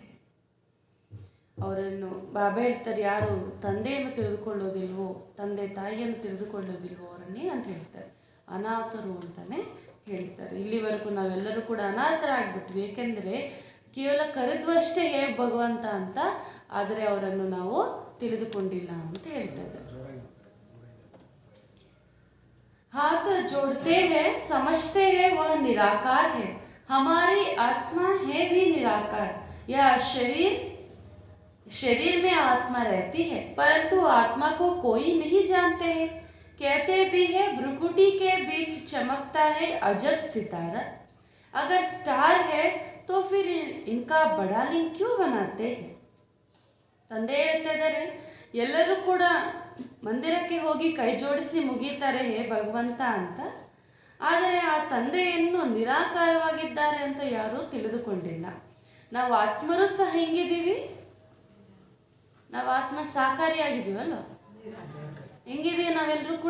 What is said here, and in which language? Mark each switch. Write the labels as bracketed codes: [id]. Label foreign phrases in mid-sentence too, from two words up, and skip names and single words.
[kn] ಅವರನ್ನು ಬಾಬಾ ಹೇಳ್ತಾರೆ, ಯಾರು ತಂದೆಯನ್ನು ತಿಳಿದುಕೊಳ್ಳೋದಿಲ್ವೋ, ತಂದೆ ತಾಯಿಯನ್ನು ತಿಳಿದುಕೊಳ್ಳೋದಿಲ್ವೋ ಅವರನ್ನೇ ಅಂತ ಹೇಳ್ತಾರೆ, ಅನಾಥರು ಅಂತಲೇ ಹೇಳ್ತಾರೆ. ಇಲ್ಲಿವರೆಗೂ ನಾವೆಲ್ಲರೂ ಕೂಡ ಅನಾಥರಾಗ್ಬಿಟ್ವಿ, ಏಕೆಂದರೆ ಕೇವಲ ಕರೆದ್ವಷ್ಟೇ ಭಗವಂತ ಅಂತ, ಆದರೆ ಅವರನ್ನು ನಾವು ತಿಳಿದುಕೊಂಡಿಲ್ಲ ಅಂತ ಹೇಳ್ತಾರೆ. [hi] हाथ जोड़ते हैं, समझते हैं वह निराकार है. हमारी आत्मा है भी निराकार. यह शरीर में आत्मा रहती है, परंतु आत्मा को कोई नहीं जानते हैं. कहते भी है भ्रुकुटी के बीच चमकता है अजब सितारा. अगर स्टार है तो फिर इनका बड़ा लिंग क्यों बनाते हैं. [kn] ತಂದೆ ಹೇಳ್ತಾ ಇದ್ದಾರೆ, ಎಲ್ಲರೂ ಕೂಡ ಮಂದಿರಕ್ಕೆ ಹೋಗಿ ಕೈ ಜೋಡಿಸಿ ಮುಗಿತಾರೆ ಹೇ ಭಗವಂತ ಅಂತ, ಆದರೆ ಆ ತಂದೆಯನ್ನು ನಿರಾಕಾರವಾಗಿದ್ದಾರೆ ಅಂತ ಯಾರೂ ತಿಳಿದುಕೊಂಡಿಲ್ಲ. ನಾವು ಆತ್ಮರು ಸಹ ಹೆಂಗಿದ್ದೀವಿ? ನಾವು ಆತ್ಮ ಸಾಕಾರಿಯಾಗಿದ್ದೀವಲ್ಲ, ಹೆಂಗಿದ್ದೀವಿ ನಾವೆಲ್ಲರೂ ಕೂಡ?